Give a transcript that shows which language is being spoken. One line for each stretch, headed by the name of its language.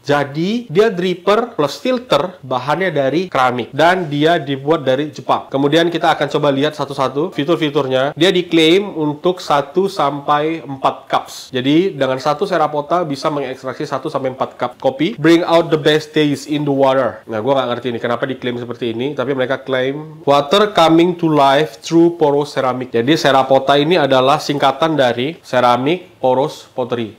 Indonesian: Jadi, dia dripper plus filter, bahannya dari keramik. Dan dia dibuat dari Jepang. Kemudian kita akan coba lihat satu-satu fitur-fiturnya. Dia diklaim untuk 1 sampai 4 cups. Jadi, dengan satu Serapota bisa mengekstraksi 1 sampai 4 cup kopi.
English: Bring out the best taste in the water.
Indonesian: Nah, gue nggak ngerti ini kenapa diklaim seperti ini. Tapi mereka klaim
English: water coming to life through porous ceramic.
Indonesian: Jadi Serapota ini adalah singkatan dari ceramic porous pottery.